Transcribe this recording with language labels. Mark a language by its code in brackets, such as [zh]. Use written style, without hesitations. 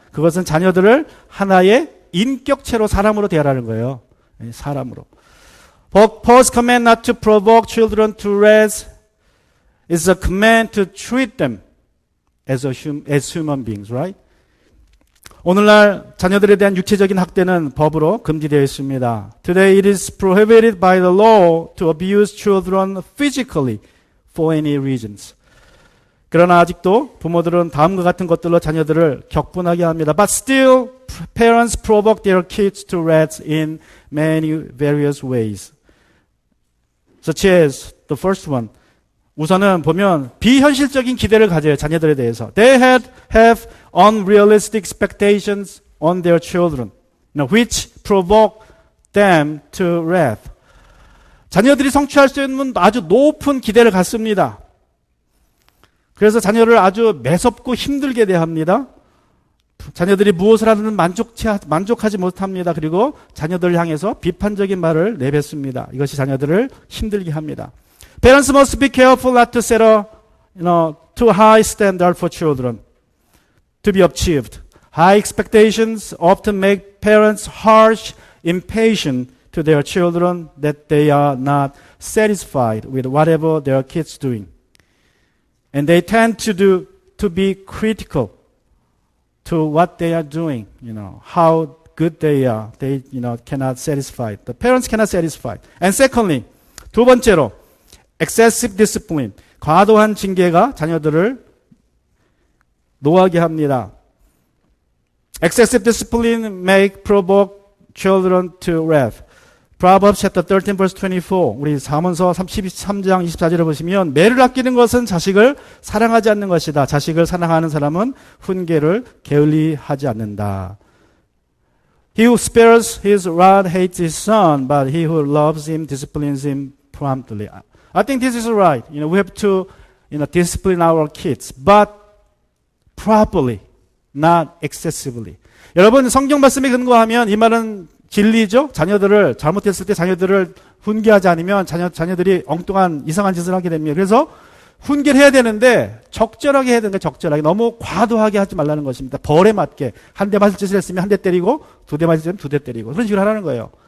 [ko] 그것은 자녀들을 하나의 인격체로 사람으로 대하라는 거예요. 사람으로. [en] Paul's command not to provoke children to wrath is a command to treat them as human beings, right? [ko] 오늘날 자녀들에 대한 육체적인 학대는 법으로 금지되어 있습니다. [en] Today it is prohibited by the law to abuse children physically for any reasons. [ko] 그러나 아직도 부모들은 다음과 같은 것들로 자녀들을 격분하게 합니다. [en] But still, parents provoke their kids to wrath in many various ways. Such as the first one. [ko] 우선은 보면 비현실적인 기대를 가져요. 자녀들에 대해서. [en] They have unrealistic expectations on their children, which provoke them to wrath. [ko] 자녀들이 성취할 수 있는 아주 높은 기대를 갖습니다. 그래서 자녀를 아주 매섭고 힘들게 대합니다. 자녀들이 무엇을 하든 만족하지 못합니다. 그리고 자녀들을 향해서 비판적인 말을 내뱉습니다. 이것이 자녀들을 힘들게 합니다. [en] Parents must be careful not to set a too high standard for children to be achieved. High expectations often make parents harsh, impatient to their children that they are not satisfied with whatever their kids doing. And they tend to be critical to what they are doing, how good they are. They, cannot satisfy. The parents cannot satisfy. And secondly, [ko] 두 번째로, [en] excessive discipline. [ko] 과도한 징계가 자녀들을 노하게 합니다. [en] Excessive discipline provoke children to wrath. Proverbs chapter 13 verse 24. [ko] 우리 잠언서 33장 24절을 보시면 매를 아끼는 것은 자식을 사랑하지 않는 것이다. 자식을 사랑하는 사람은 훈계를 게을리하지 않는다. [en] He who spares his rod hates his son, but he who loves him disciplines him promptly. I think this is right. We have to, discipline our kids, but properly, not excessively. [ko] 여러분 성경 말씀에 근거하면 이 말은 진리죠. 자녀들을 잘못했을 때 자녀들을 훈계하지 않으면 자녀들이 엉뚱한 이상한 짓을 하게 됩니다. 그래서 훈계를 해야 되는데 적절하게 해야 되는 게 적절하게 너무 과도하게 하지 말라는 것입니다. 벌에 맞게 한 대 맞을 짓을 했으면 한 대 때리고 두 대 맞을 짓은 두 대 때리고 그런 식으로 하라는 거예요.